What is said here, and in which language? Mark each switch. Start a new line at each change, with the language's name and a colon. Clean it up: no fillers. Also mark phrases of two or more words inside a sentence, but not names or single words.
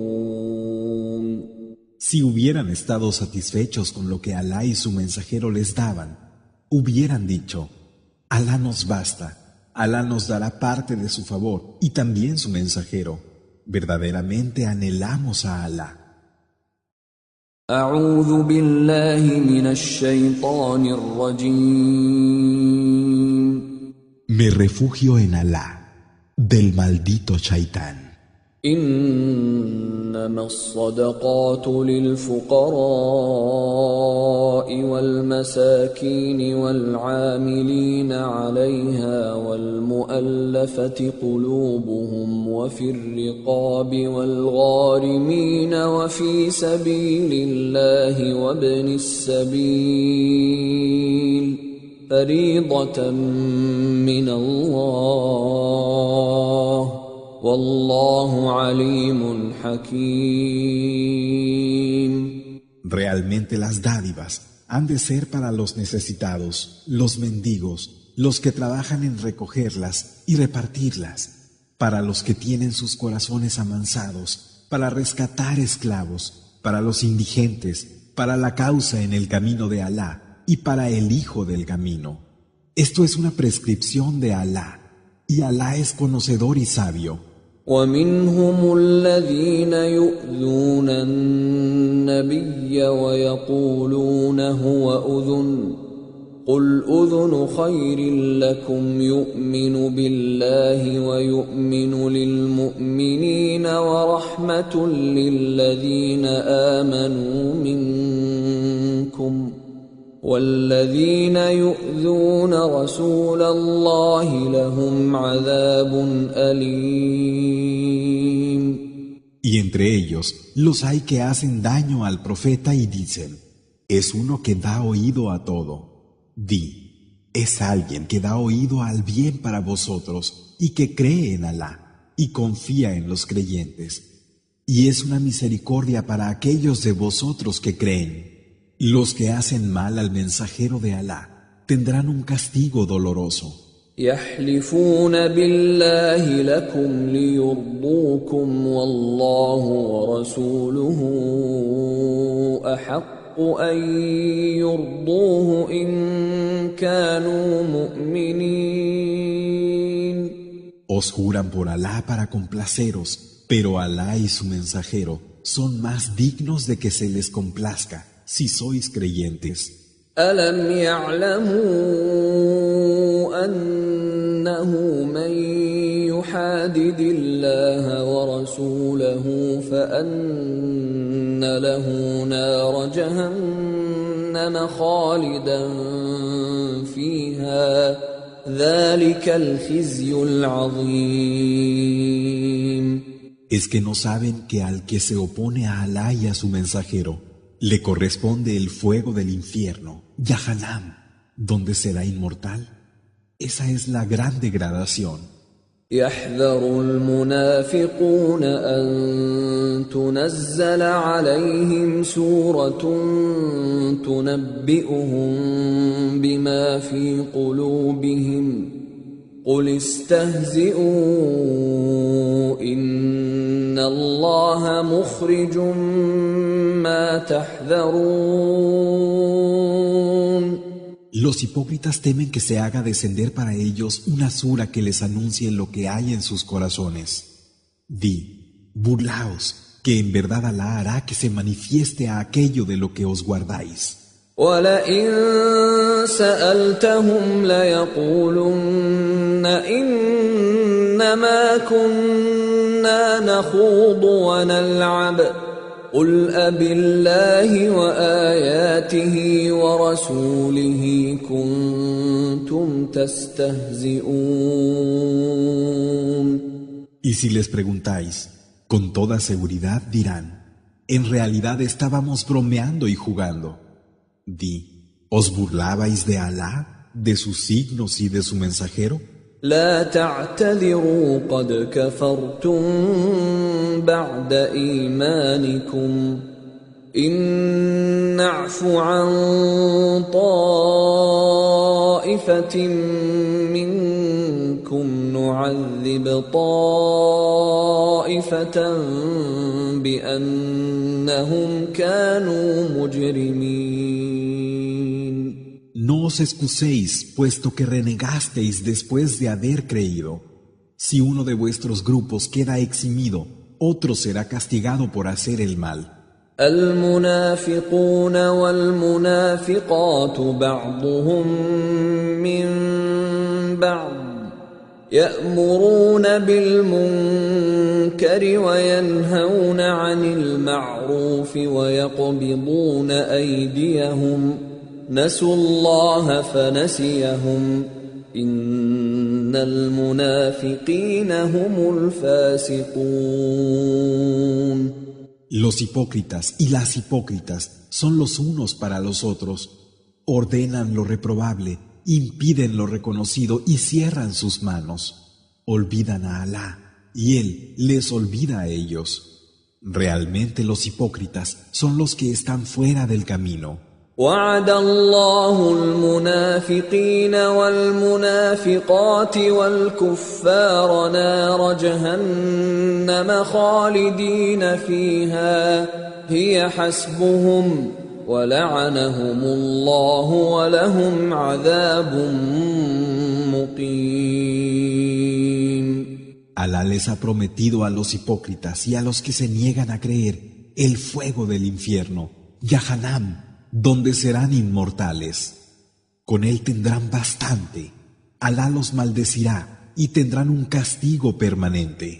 Spanish: Si hubieran estado satisfechos con lo que Alá y su mensajero les daban, hubieran dicho: Alá nos basta, Alá nos dará parte de su favor y también su mensajero. Verdaderamente anhelamos a Alá.
Arabic: أعوذ بالله من الشيطان الرجيم.
Spanish: Me refugio en Alá, del maldito Shaitán.
Arabic: إنما الصدقات للفقراء والمساكين والعاملين عليها والمؤلفة قلوبهم وفي الرقاب والغارمين وفي سبيل الله وابن السبيل فريضة من الله والله عليم حكيم.
Spanish: Realmente las dádivas han de ser para los necesitados, los mendigos, los que trabajan en recogerlas y repartirlas, para los que tienen sus corazones amansados, para rescatar esclavos, para los indigentes, para la causa en el camino de Alá y para el hijo del camino. Esto es una prescripción de Alá, y Alá es conocedor y sabio.
Arabic: ومنهم الذين يؤذون النبي ويقولون هو أذن قل أذن خير لكم يؤمن بالله ويؤمن للمؤمنين ورحمة للذين آمنوا منكم والذين يؤذون رسول الله لهم عذاب أليم.
Spanish: Y entre ellos los hay que hacen daño al profeta y dicen: es uno que da oído a todo. Di, es alguien que da oído al bien para vosotros y que cree en Alá y confía en los creyentes. Y es una misericordia para aquellos de vosotros que creen. Los que hacen mal al mensajero de Alá tendrán un castigo doloroso.
Arabic: يحلفون بالله لكم ليرضوكم والله ورسوله أحق أن يرضوه إن كانوا مؤمنين.
Spanish: Os juran por Alá para complaceros, pero Alá y su mensajero son más dignos de que se les complazca si sois creyentes.
Arabic: ألم يعلموا أنه من يحادد الله ورسوله فأن له نار جهنم خالدا فيها ذلك الخزي العظيم.
Spanish: Es que no saben que al que se opone a Alá y a su mensajero le corresponde el fuego del infierno, Yahanam, donde será inmortal. Esa es la gran degradación.
Arabic: يحذر المنافقون أن تنزل عليهم سورة تنبئهم بما في قلوبهم قل استهزئوا إن الله مخرج ما تحذرون.
Spanish: Los hipócritas temen que se haga descender para ellos una sura que les anuncie lo que hay en sus corazones. Di, burlaos, que en verdad Alá hará que se manifieste a aquello de lo que os guardáis.
Arabic: وَلَئِن سَأَلْتَهُمْ لَيَقُولُنَّ إِنَّمَا كُنَّا نَخُوضُ وَنَلْعَبُ قُلْ أَبِاللَّهِ وَآيَاتِهِ وَرَسُولِهِ كُنتُمْ تَسْتَهْزِئُونَ.
Spanish: Y si les preguntáis, con toda seguridad dirán, en realidad estábamos bromeando y jugando. Di, ¿os burlabais de Alá, de sus signos y de su mensajero?
Arabic: لا تعتذروا قد كفرتم بعد إيمانكم إن نعف عن طائفة منكم نعذب طائفة بأنهم كانوا مجرمين.
Spanish: No os excuséis, puesto que renegasteis después de haber creído. Si uno de vuestros grupos queda eximido, otro será castigado por hacer el mal.
Arabic: المنافقون والمنافقات بعضهم من بعض يأمرون بالمنكر وينهون عن المعروف ويقبضون أيديهم نسوا الله فنسيهم إن المنافقين هم الفاسقون.
Spanish: Los hipócritas y las hipócritas son los unos para los otros. Ordenan lo reprobable, impiden lo reconocido y cierran sus manos. Olvidan a Alá y Él les olvida a ellos. Realmente los hipócritas son los que están fuera del camino.
Arabic: وعد الله المنافقين والمنافقات والكفار نار جهنم خالدين فيها هي حسبهم ولعنهم الله ولهم عذاب مقيم.
Spanish: Alá les ha prometido a los hipócritas y a los que se niegan a creer el fuego del infierno, Yahanam, donde serán inmortales. Con él tendrán bastante. Alá los maldecirá y tendrán un castigo permanente.